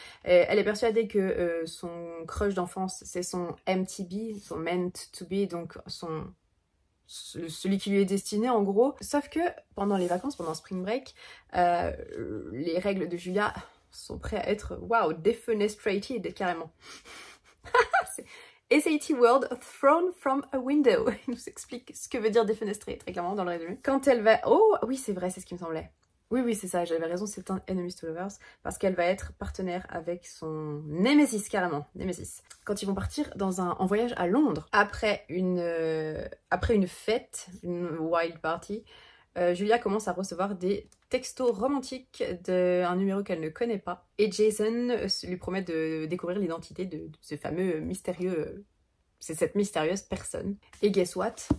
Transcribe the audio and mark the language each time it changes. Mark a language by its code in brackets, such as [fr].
[fr] Elle est persuadée que son crush d'enfance c'est son MTB, son meant to be, donc son celui qui lui est destiné en gros. Sauf que pendant les vacances, pendant Spring Break, les règles de Julia sont prêtes à être, waouh, defenestrated carrément. [en] SAT Word thrown from a window. [fr] Il nous explique ce que veut dire défenestrer très clairement dans le résumé. Quand elle va... Oh oui c'est vrai, c'est ce qui me semblait. Oui c'est ça, j'avais raison, c'est un enemies to lovers parce qu'elle va être partenaire avec son Nemesis carrément, Nemesis. Quand ils vont partir en voyage à Londres après une fête, une wild party, Julia commence à recevoir des textos romantiques d'un numéro qu'elle ne connaît pas et Jason lui promet de découvrir l'identité de ce fameux mystérieux, c'est cette mystérieuse personne. Et [en] guess what?